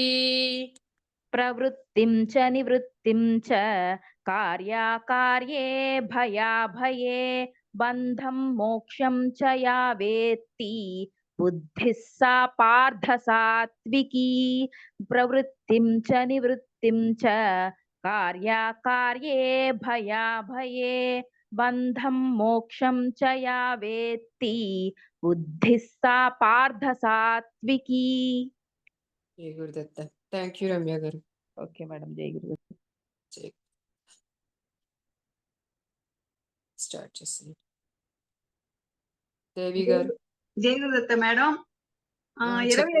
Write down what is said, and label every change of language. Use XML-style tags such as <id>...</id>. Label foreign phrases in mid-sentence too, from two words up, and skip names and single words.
<sa>प्रवृत्तिं च निवृत्तिं च कार्याकार्ये भयाभये बन्धं मोक्षं च या वेत्ति बुद्धिः सा पार्थ सात्विकी प्रवृत्तिं च निवृत्तिं च कार्याकार्ये भयाभये बन्धं मोक्षं च या वेत्ति बुद्धिः सा पार्थ सात्विकी</sa> <te>జై గురుదత్త</te> <en>thank you</en> <te>రమ్య గారు</te> <en>okay madam</en> <te>జై గురు స్టార్ట్ చేసింది దేవి గారు జై గురుదత్త మేడం చెప్పండి.</te>